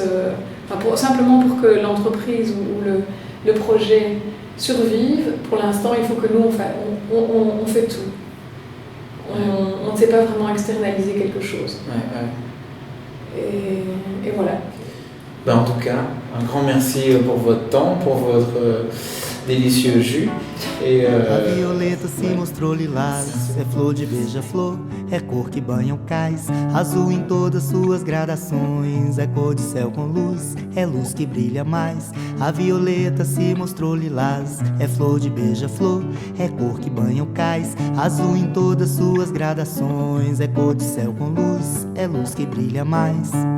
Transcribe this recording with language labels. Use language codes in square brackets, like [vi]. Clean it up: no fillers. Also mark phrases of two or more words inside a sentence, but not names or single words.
[fr] simplement pour que l'entreprise ou le projet survive, pour l'instant, il faut que nous, on fait tout. On ne sait pas vraiment externaliser quelque chose. Et voilà. En tout cas, un grand merci pour votre temps, pour votre délicieux jus. [pt] A violeta se mostrou lilás, é flor de beija-flor, é cor que banha o cais, azul em todas suas gradações, é cor de céu com luz, é luz que brilha mais. A violeta se mostrou lilás, é flor de beija-flor, é cor que banha o cais, azul em todas suas gradações, é cor de céu com luz, é luz que brilha mais.